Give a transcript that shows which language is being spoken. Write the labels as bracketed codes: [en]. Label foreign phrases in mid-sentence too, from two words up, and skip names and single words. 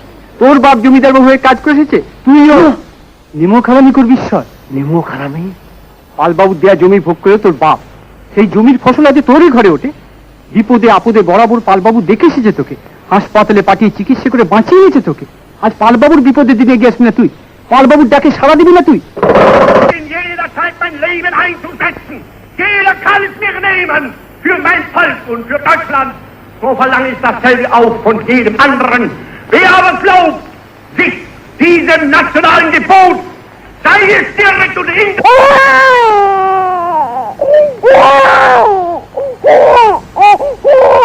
[bn] তোর বাপ জমিদার বাবু হয়ে কাজ করে এসেছে, তুইও নিমক হারামি করবি ঈশ্বর। নিমক হারামি? পালবাবু দেয়া জমি ভোগ করে তোর বাপ, সেই জমির ফসল আজ তোরই ঘরে ওঠে। বিপদে আপদে বরাবর পালবাবু দেখে এসেছে তোকে, হাসপাতালে পাঠিয়ে চিকিৎসা করে বাঁচিয়ে নিয়েছে তোকে। আজ পালবাবুর বিপদের দিনে এগিয়ে আসবি না তুই? পালবাবুর ডাকে সাড়া দিবি না তুই? [de] in jeder Zeit mein Leben einzusetzen. Jeder kann es mir nehmen. Für mein Volk und für Deutschland. So verlange ich dasselbe auch von jedem anderen. Wer aber glaubt, sich diesem nationalen Gebot, sei es direkt und indirekt.